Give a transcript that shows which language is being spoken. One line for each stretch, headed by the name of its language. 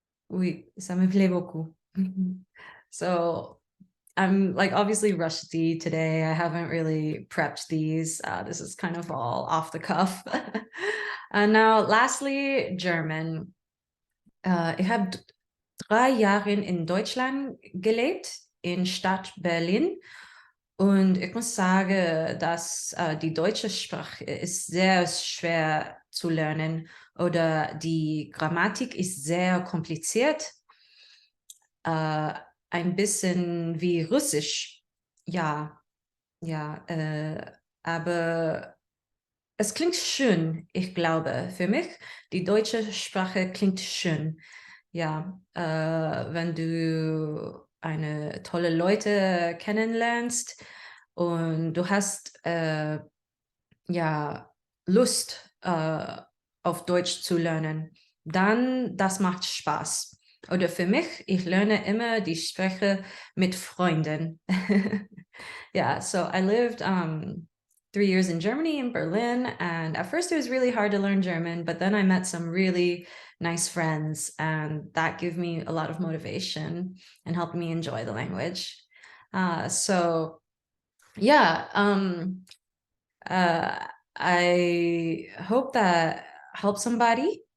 French: Oui, ça me plaît beaucoup.
English: So I'm like obviously rusty today. I haven't really prepped these. This is kind of all off the cuff. And now lastly, German.
German: Ich habe 3 Jahre in Deutschland gelebt, in Stadt Berlin. Und ich muss sagen, dass die deutsche Sprache ist sehr schwer zu lernen oder die Grammatik ist sehr kompliziert. Ein bisschen wie Russisch. Ja, ja, aber Es klingt schön, ich glaube, für mich. Die deutsche Sprache klingt schön. Ja, wenn du eine tolle Leute kennenlernst und du hast ja Lust auf Deutsch zu lernen, dann das macht Spaß. Oder für mich, ich lerne immer die Sprache mit Freunden.
English: Yeah, so I lived 3 years in Germany, in Berlin, and at first it was really hard to learn German, but then I met some really nice friends, and that gave me a lot of motivation and helped me enjoy the language. So yeah, I hope that helps somebody.